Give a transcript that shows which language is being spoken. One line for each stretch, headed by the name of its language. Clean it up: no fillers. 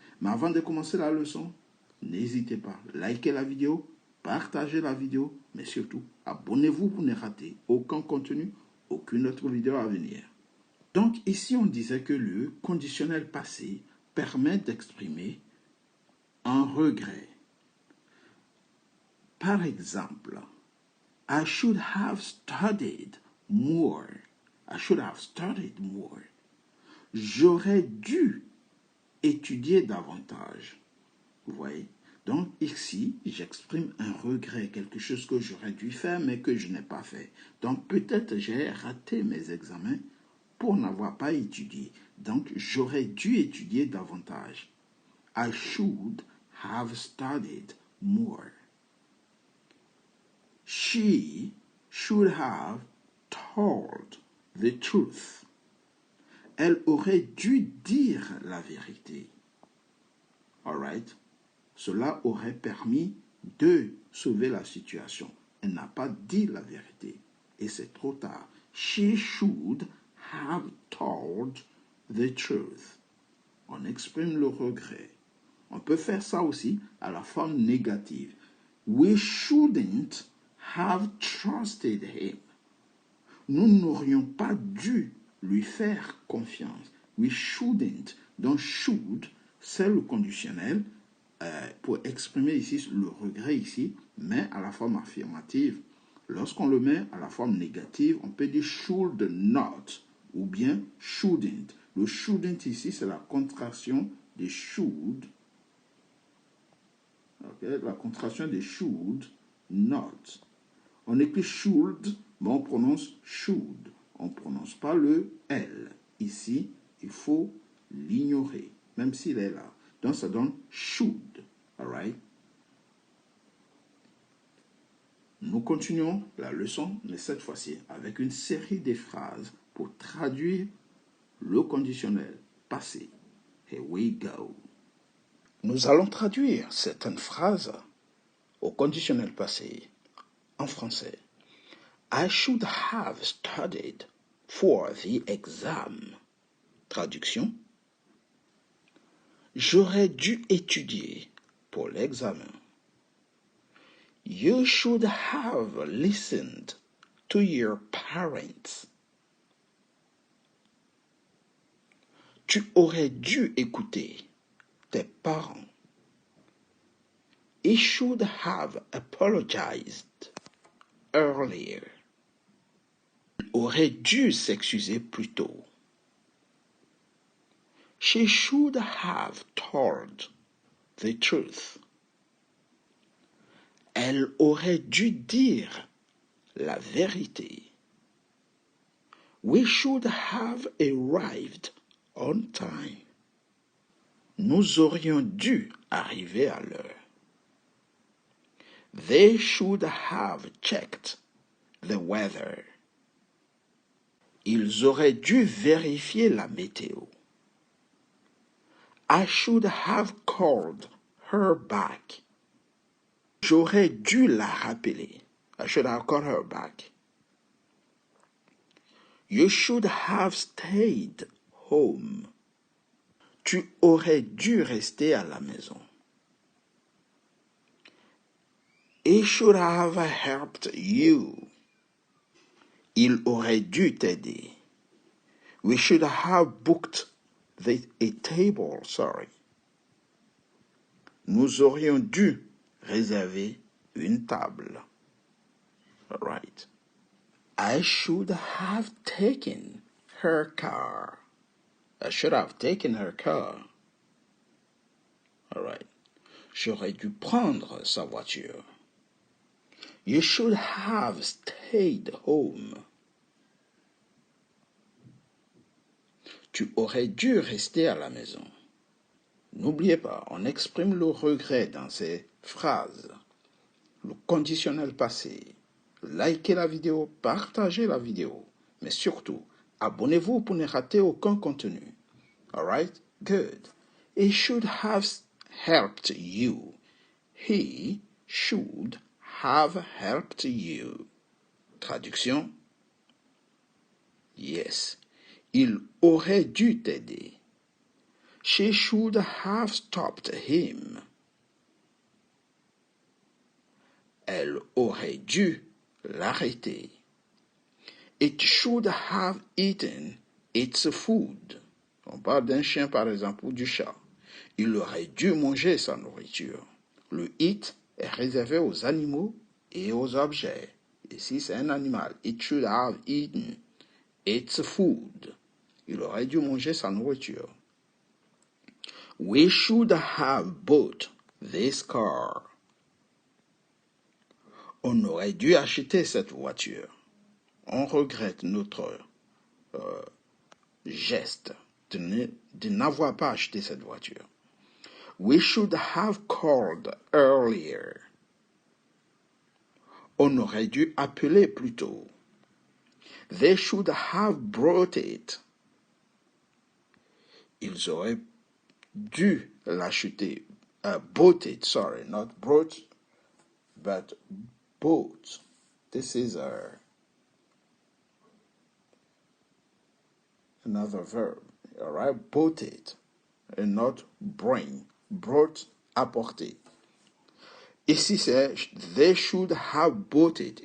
French: Mais avant de commencer la leçon, n'hésitez pas, likez la vidéo, partagez la vidéo, mais surtout, abonnez-vous pour ne rater aucun contenu, aucune autre vidéo à venir. Donc ici, on disait que le conditionnel passé permet d'exprimer un regret. Par exemple,
English: I should have studied more. I should have studied more.
French: J'aurais dû étudier davantage. Vous voyez? Donc ici, j'exprime un regret, quelque chose que j'aurais dû faire mais que je n'ai pas fait. Donc peut-être j'ai raté mes examens pour n'avoir pas étudié. Donc j'aurais dû étudier davantage.
English: I should have studied more. She should have told the truth.
French: Elle aurait dû dire la vérité. Alright? Cela aurait permis de sauver la situation. Elle n'a pas dit la vérité. Et c'est trop tard.
English: She should have told the truth.
French: On exprime le regret. On peut faire ça aussi à la forme négative.
English: We shouldn't have trusted him.
French: Nous n'aurions pas dû lui faire confiance.
English: We shouldn't.
French: Donc should, c'est le conditionnel pour exprimer ici le regret ici, mais à la forme affirmative. Lorsqu'on le met à la forme négative, on peut dire should not ou bien shouldn't. Le shouldn't ici, c'est la contraction de should. Okay? La contraction de should not. On écrit should, mais on prononce should. On ne prononce pas le L. Ici, il faut l'ignorer, même s'il est là. Donc, ça donne should. Alright? Nous continuons la leçon, mais cette fois-ci avec une série de phrases pour traduire le conditionnel passé.
English: Here we go.
French: Nous allons traduire certaines phrases au conditionnel passé en français.
English: I should have studied for the exam.
French: Traduction. J'aurais dû étudier pour l'examen.
English: You should have listened to your parents.
French: Tu aurais dû écouter tes parents.
English: He should have apologized earlier.
French: Il aurait dû s'excuser plus tôt.
English: She should have told the truth.
French: Elle aurait dû dire la vérité.
English: We should have arrived on time.
French: Nous aurions dû arriver à l'heure.
English: They should have checked the weather.
French: Ils auraient dû vérifier la météo.
English: I should have called her back.
French: J'aurais dû la rappeler.
English: I should have called her back. You should have stayed home.
French: Tu aurais dû rester à la maison.
English: He should have helped you.
French: Il aurait dû t'aider.
English: We should have booked a table,
French: Nous aurions dû réserver une table.
English: All right. I should have taken her car. I should have taken her car. All right.
French: J'aurais dû prendre sa voiture.
English: You should have stayed home.
French: Tu aurais dû rester à la maison. N'oubliez pas, on exprime le regret dans ces phrases. Le conditionnel passé. Likez la vidéo, partagez la vidéo. Mais surtout, abonnez-vous pour ne rater aucun contenu.
English: Alright? Good. He should have helped you. He should have helped you. Traduction? Yes.
French: Il aurait dû t'aider.
English: She should have stopped him.
French: Elle aurait dû l'arrêter.
English: It should have eaten its food.
French: On parle d'un chien par exemple ou du chat. Il aurait dû manger sa nourriture. Le it est réservé aux animaux et aux objets. Ici c'est un animal.
English: It should have eaten its food.
French: Il aurait dû manger sa nourriture.
English: We should have bought this car.
French: On aurait dû acheter cette voiture. On regrette notre geste de n'avoir pas acheté cette voiture.
English: We should have called earlier.
French: On aurait dû appeler plus tôt.
English: They should have brought it.
French: Ils auraient dû l'acheter.
English: Bought it, not brought, but bought. This is another verb. All right, bought it, and not bring. Brought,
French: apporter. Ici c'est
English: they should have bought it.